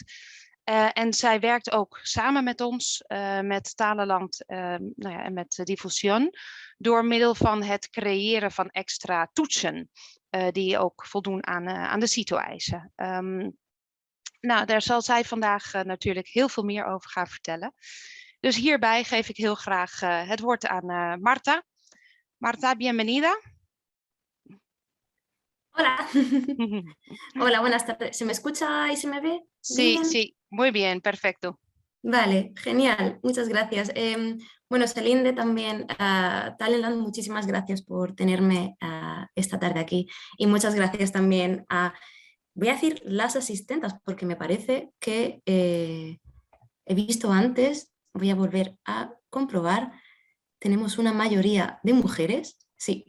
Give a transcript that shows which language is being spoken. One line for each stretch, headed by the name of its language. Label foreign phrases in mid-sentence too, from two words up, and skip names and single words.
Dutch: En zij werkt ook samen met ons, met Talenland en met Difusión, door middel van het creëren van extra toetsen, die ook voldoen aan de CITO-eisen. Daar zal zij vandaag natuurlijk heel veel meer over gaan vertellen. Dus hierbij geef ik heel graag het woord aan Marta.
Spanish: Marta, bienvenida. Hola. Hola, buenas tardes. ¿Se me escucha y se me ve? Sí, bien? sí, muy bien, perfecto. Vale, genial, muchas gracias. Selinde también, Talenland, muchísimas gracias por tenerme esta tarde aquí y muchas gracias también a, voy a decir las asistentas porque me parece que he visto antes, voy a volver a comprobar, tenemos una mayoría de mujeres, sí.